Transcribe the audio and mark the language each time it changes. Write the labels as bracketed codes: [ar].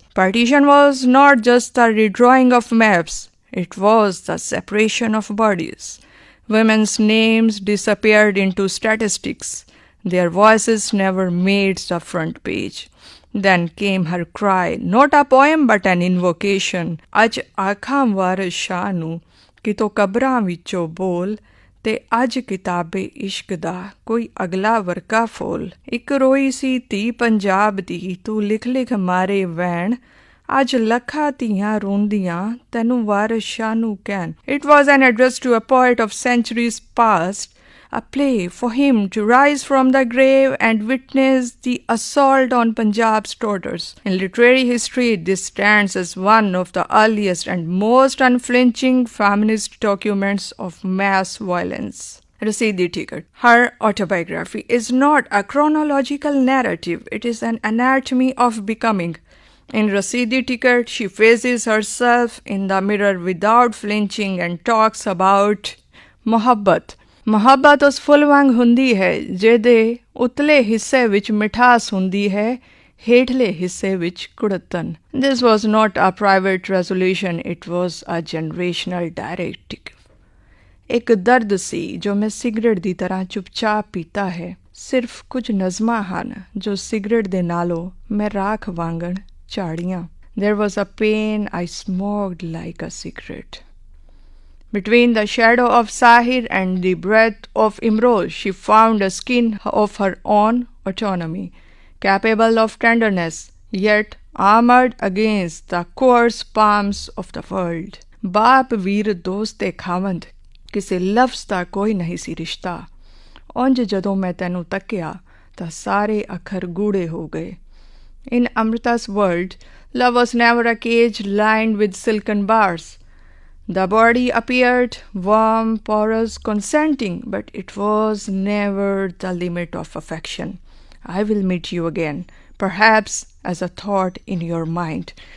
[en] Partition was not just the redrawing of maps, it was the separation of bodies. Women's names disappeared into statistics. Their voices never made the front page. Then came her cry, not a poem but an invocation. [pa] Aj ਆਖਾਂ ਵਾਰਿਸ ਸ਼ਾਹ ਨੂੰ ਕਿ ਤੋ ਕਬਰਾਂ ਵਿੱਚੋਂ ਬੋਲ ਤੇ ਅੱਜ ਕਿਤਾਬੇ ਇਸ਼ਕ ਦਾ ਕੋਈ ਅਗਲਾ ਵਰਕਾ ਫੋਲ. ਇੱਕ ਰੋਈ ਸੀ ਧੀ ਪੰਜਾਬ ਦੀ ਤੂੰ ਲਿਖ ਲਿਖ ਮਾਰੇ ਵੈਣ ਅੱਜ ਲੱਖਾਂ ਧੀਆਂ ਰੋਂਦੀਆਂ ਤੈਨੂੰ ਵਾਰਿਸ ਸ਼ਾਹ ਨੂੰ ਕਹਿਣ. [en] It was an address to a poet of centuries past, a play for him to rise from the grave and witness the assault on Punjab's daughters. In literary history, this stands as one of the earliest and most unflinching feminist documents of mass violence. Rasidi Ticket. Her autobiography is not a chronological narrative, it is an anatomy of becoming. In Rasidi Ticket, she faces herself in the mirror without flinching and talks about ਮੁਹੱਬਤ. [pa] ਮੁਹੱਬਤ ਉਸ ਫੁੱਲ ਵਾਂਗ ਹੁੰਦੀ ਹੈ ਜਿਹਦੇ ਉਤਲੇ ਹਿੱਸੇ ਵਿੱਚ ਮਿਠਾਸ ਹੁੰਦੀ ਹੈ, ਹੇਠਲੇ ਹਿੱਸੇ ਵਿੱਚ ਕੁੜੱਤਨ. [en] This was not a private resolution, it was a generational directive. [pa] ਇੱਕ ਦਰਦ ਸੀ ਜੋ ਮੈਂ ਸਿਗਰਟ ਦੀ ਤਰ੍ਹਾਂ ਚੁੱਪਚਾਪ ਪੀਤਾ ਹੈ. ਸਿਰਫ ਕੁਝ ਨਜ਼ਮਾਂ ਹਨ ਜੋ ਸਿਗਰਟ ਦੇ ਨਾਲੋਂ ਮੈਂ ਰਾਖ ਵਾਂਗਣ ਝਾੜੀਆਂ. [en] There was a pain I smoked like a cigarette. Between the shadow of Sahir and the breath of Imroz, she found a skin of her own autonomy, capable of tenderness, yet armored against the coarse palms of the world. [pa] ਬਾਪ ਵੀਰ ਦੋਸਤ ਤੇ ਖਾਵੰਦ ਕਿਸੇ ਲਫ਼ਜ਼ ਦਾ ਕੋਈ ਨਹੀਂ ਸੀ ਰਿਸ਼ਤਾ. ਉਂਝ ਜਦੋਂ ਮੈਂ ਤੈਨੂੰ ਤੱਕਿਆ ਤਾਂ ਸਾਰੇ ਅੱਖਰ ਗੂੜੇ ਹੋ ਗਏ. [en] In Amrita's world, love was never a cage lined with silken bars. The body appeared warm, porous, consenting, but it was never the limit of affection. I will meet you again, perhaps as a thought in your mind.